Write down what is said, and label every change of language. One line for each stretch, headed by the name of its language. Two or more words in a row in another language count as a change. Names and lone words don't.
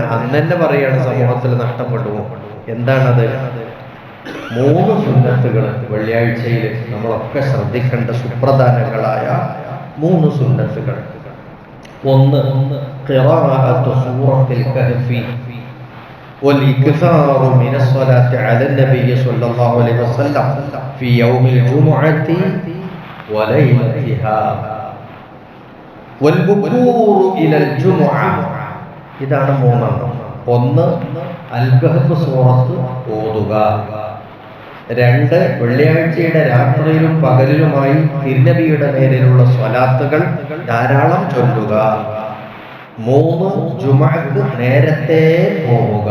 Malayalam: അന്ന് തന്നെ പറയാണ് സമൂഹത്തിൽ നഷ്ടപ്പെട്ടു. എന്താണത്? 3 സുന്നത്തുകൾ വെള്ളിയാഴ്ചയിൽ നമ്മളൊക്കെ ശ്രദ്ധിക്കേണ്ട സുപ്രധാനങ്ങളായ 3 സുന്നത്തുകൾ.
Arabic: ഒന്ന്, قراءة سورة الكهف والإكثار من الصلاة على النبي صلى الله عليه وسلم في يوم الجمعة وليلتها والبكور إلى الجمعة.
Malayalam: ഇതാണ് 3. ഒന്ന്, അൽ കഹ്ഫ് സൂറത്ത് ഓതുക. 2, വെള്ളിയാഴ്ചയുടെ രാത്രിയിലും പകലിലുമായി തിരുനബിയുടെ പേരിലുള്ള സ്വലാത്തുകൾ ധാരാളം ചൊല്ലുക. 3, ജുമുഅക്ക് നേരത്തെ പോവുക.